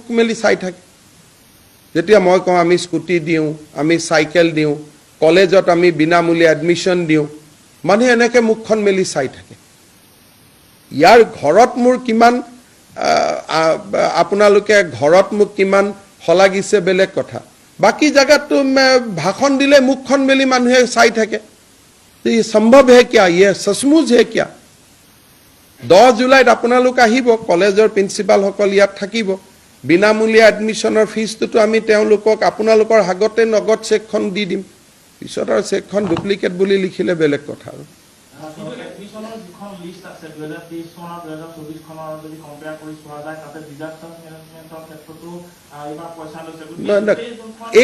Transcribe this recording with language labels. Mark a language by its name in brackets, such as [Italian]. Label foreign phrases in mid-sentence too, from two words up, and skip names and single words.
[Assamese] মেলি চাই থাকে যেতিয়া মই কওঁ আমি স্কুটি দিওঁ আমি চাইকেল দিওঁ কলেজত আমি বিনামূলীয়া এডমিশ্যন দিওঁ মানুহে এনেকৈ মুখখন মেলি চাই থাকে ইয়াৰ ঘৰত মোৰ কিমান আপোনালোকে ঘৰত মোক কিমান হলাগিছে বেলেগ কথা বাকি জায়গাত ভাষণ দিলে মুখখন মেলি মানুহে চাই থাকে [Hindi] ये संभव है क्या ये सचमुच है क्या [Assamese] 10 जुलाইত আপোনালোক আহিব কলেজৰ প্ৰিন্সিপাল সকল ইয়াত থাকিব বিনামূলীয়া এডমিশ্যনৰ ফিজটো আমি তেওঁলোকক আপোনালোকৰ হাগতে নগদ চেকখন দি দিম পিছত আৰু চেকখন ডুপ্লিকেট বুলি লিখিলে বেলেগ কথা আৰু এডমিশ্যনৰ যিখন লিষ্ট আছে 2023 চনৰ 2024 খনৰ যদি কম্পেয়াৰ কৰি চোৱা যায় তাতে ডিজাস্টাৰ মেনেজমেন্টৰ ক্ষেত্ৰতো ইমান পইচা লৈছে